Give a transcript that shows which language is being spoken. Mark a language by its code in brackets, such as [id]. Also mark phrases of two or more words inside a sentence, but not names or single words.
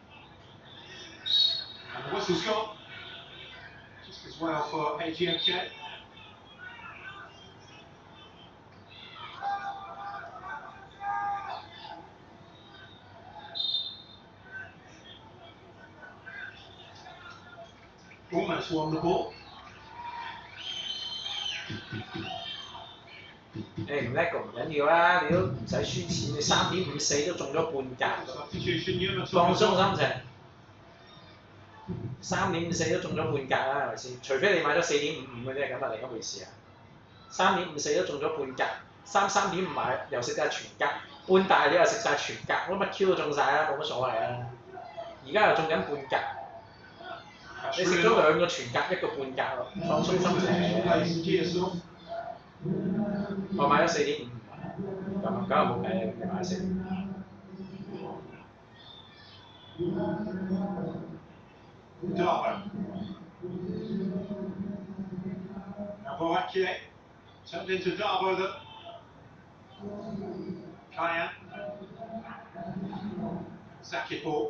[en] And the whistle's gone. Just as well for AGMK. Almost won the ball. [yue] 誒唔叻個唔緊要啦，你都唔使輸錢，你3.54都中咗半格， [en] Substitution, Yuma [yue] 放鬆 Thomas. 心情。3.54都中咗半格啦，係咪先？除非你買咗4.55嘅啫，咁另一回事啊。3.54都中咗半格，3.5買又食晒全格，半大你又食晒全格，乜 Q 都中晒啦，冇乜所謂啊。而家又中緊半格，你食咗2個全格1個半格咯，放鬆心情。我買咗4.5，咁又冇計啦，你買4.5。 [en] Darbo. Now Boakye turned into Darbo. Kyan. Zakipor.